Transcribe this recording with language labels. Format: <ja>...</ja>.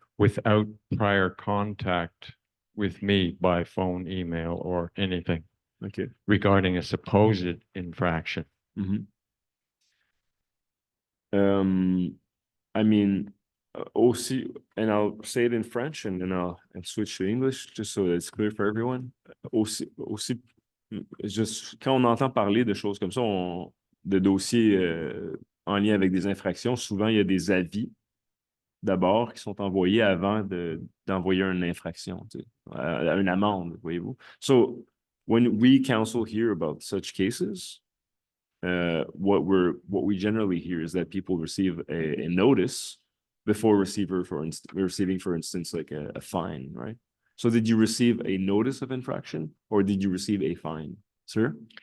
<en>without prior contact with me by phone, email, or anything OK. regarding a supposed infraction. Mm-hmm. I mean, aussi, and I'll say it in French and then I'll switch to English just so that it's clear for everyone.</en> <fr>Aussi, juste quand on entend parler de choses comme ça, de dossiers en lien avec des infractions, souvent il y a des avis d'abord qui sont envoyés avant d'envoyer une infraction, une amende, voyez-vous.</fr> <en>So, when we counsel here about such cases, what we generally hear is that people receive a notice before receiving, for instance, like a fine, right? So did you receive a notice of infraction or did you receive a fine, sir?</en>